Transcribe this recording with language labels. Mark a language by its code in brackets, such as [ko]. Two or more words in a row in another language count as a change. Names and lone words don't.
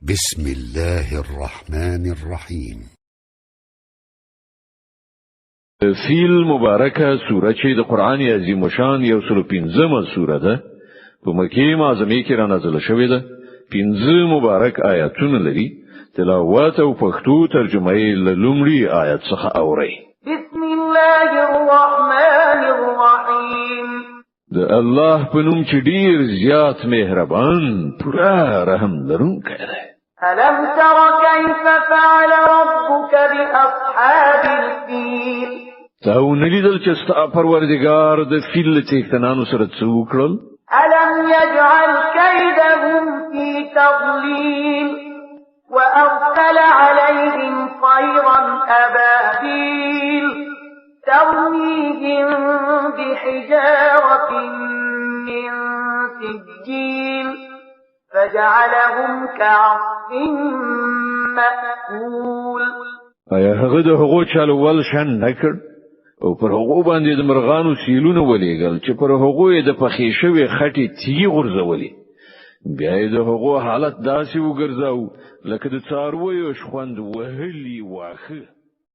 [ar] بسم الله الرحمن الرحيم. [ps] فیل مبارکه سوره چې د قران عظیم شان یو سل پنځمه سوره ده په مکه معظمه کې را نازله شوې ده. پنځه مبارک آیاتونه لري. تلاوت او پښتو ترجمه یې له لومړي آیت څخه اوري. [ar] بسم الله الرحمن الرحیم. [ps] د الله په نوم چې ډیر زیات مهربان پورا رحم لرونکی دی. [ar] ألم تر كيف فعل ربك بأصحاب الفيل؟ [ps] تاو نلیدل چې ستا پروردگار د فیل څښتنانو سره څه وکړل؟ [ar] ألم يجعل كيدهم في تضليل وأرسل عليهم طيرا أبابيل ترميهم بحجارة من سجيل فجعلهم كعصف مأكول. [ps] آیا هغه د هغو چالو ول شان نکړ او پر هغو باندې د مرغانو سیلونه ولېګل چې پر هغو د پخې شوی خټې تیږي غورځولې؟ بیا د هغو حالت داسې وګرځاو لکه د څارویو شخوند وهلي واخه.